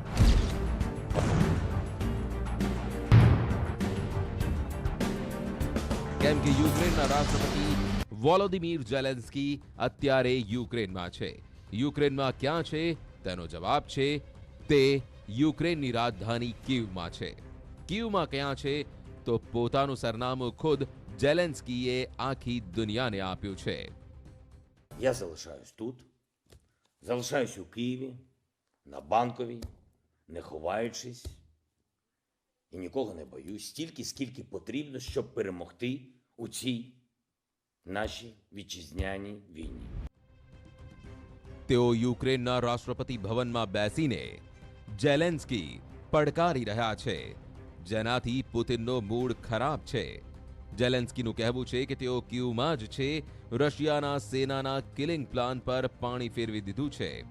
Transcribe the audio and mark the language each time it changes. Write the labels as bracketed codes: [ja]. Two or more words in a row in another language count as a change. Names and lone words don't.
[gu] કેમ કે યુક્રેનના રાષ્ટ્રપતિ વોલોદિમીર ઝેલેન્સ્કી અત્યારે યુક્રેનમાં છે. યુક્રેનમાં ક્યાં છે તેનો જવાબ છે તે યુક્રેનની રાજધાની કીવમાં છે. કીવમાં ક્યાં છે તો પોતાનું સરનામું ખુદ ઝેલેન્સ્કીએ આખી દુનિયાને આપ્યું છે. [uk] Я залишаюсь тут, залишаюсь у Києві, на Банковій, не ховаючись, і нікого не боюсь, стільки, скільки потрібно, щоб перемогти у цій нашій вітчизняній війні. [gu] તેઓ યુક્રેનના રાષ્ટ્રપતિ ભવનમાં બેસીને ઝેલેન્સ્કી પડકારી રહ્યા છે, જેનાથી પુતિનનો મૂડ ખરાબ છે. ઝેલેન્સ્કીનું કહેવું છે કે તેઓ ક્યુમાં જ છે, રશિયાના સેનાના [en] killing plan [gu] પર પાણી ફેરવી દીધું છે.